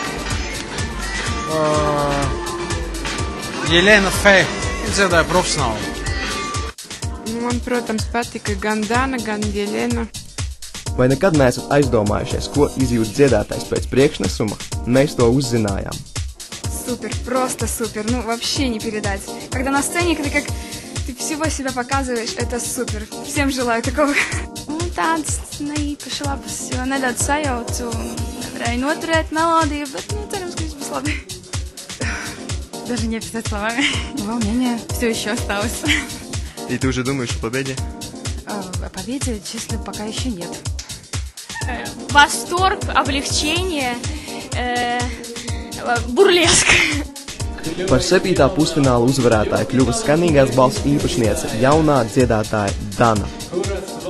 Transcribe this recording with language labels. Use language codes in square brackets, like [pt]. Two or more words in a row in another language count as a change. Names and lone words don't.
[lv] Jelena Fe, dziedāja profesionāli. Man, protams, patika gan Dana, gan Jelena. Vai nekad neesat aizdomājušies, ko izjūt dziedātājs pēc priekšnesuma? Mēs to uzzinājām. [ru] Супер, просто супер, вообще не передать. Когда на сцене, ты как ты всего себя показываешь, это супер. Всем желаю такого. [lv] Tāds neīpaši labs, jo nedaudz sajaucu, nevarēju noturēt melodiju, bet, cerams, ka viss būs labi. [ru] Даже не описать словами. Волнение все еще осталось. И ты уже думаешь о победе? О победе, честно, пока еще нет. Восторг, облегчение, burlesk. [lv] Par 7. pusfināla uzvarētāju kļuva skanīgās balss īpašniece jaunā dziedātāja Dana.